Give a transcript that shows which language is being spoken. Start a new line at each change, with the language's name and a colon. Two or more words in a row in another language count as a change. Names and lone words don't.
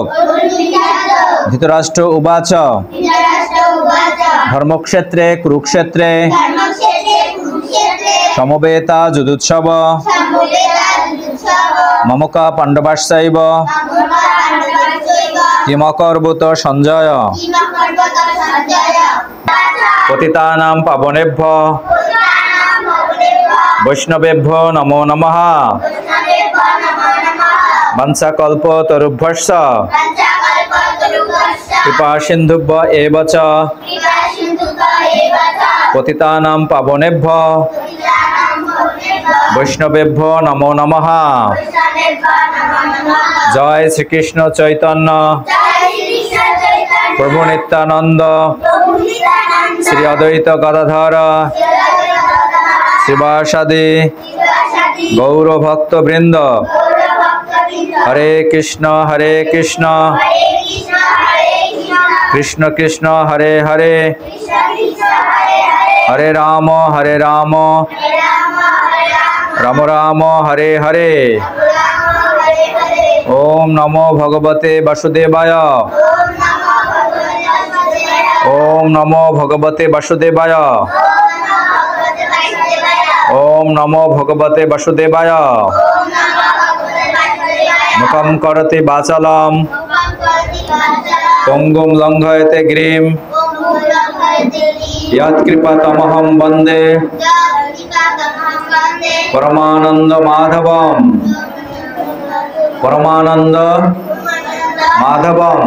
Sanskrit: ধৃতরাষ্ট্র উবাচ ধর্মক্ষেত্রে কুরুক্ষেত্রে সমবেতা যুদুৎসব মমকা পাণ্ডবাশ্চৈব কিমকর্বত সঞ্জয় পতিতানাং পাবনেভ্যো বৈষ্ণবেভ্যো নমো নমঃ। বংশকল্পতরুভ্যশ্চ কৃপা সিন্ধুভ্য এব চ পতিতানাং পাবনেভ্যো বৈষ্ণবেভ্যো নমো নমঃ। জয় শ্রীকৃষ্ণ চৈতন্য প্রভু নিত্যানন্দ শ্রী অদ্বৈত গদাধর শ্রীবাসাদি গৌর ভক্তবৃন্দ। হরে কৃষ্ণ কৃষ্ণ কৃষ্ণ হরে হরে, হরে রাম রাম রাম হরে হরে। ওম নমো ভগবতে বাসুদেবায়। ওম নমো ভগবতে বাসুদেবায়। ওম নমো ভগবতে বাসুদেবায়। মুখম করতে বাচালম পঙ্গুম লঙ্ঘয়তে গিরিম যৎকৃপাতমহং বন্দে পরমানন্দ মাধবম। পরমানন্দ মাধবম।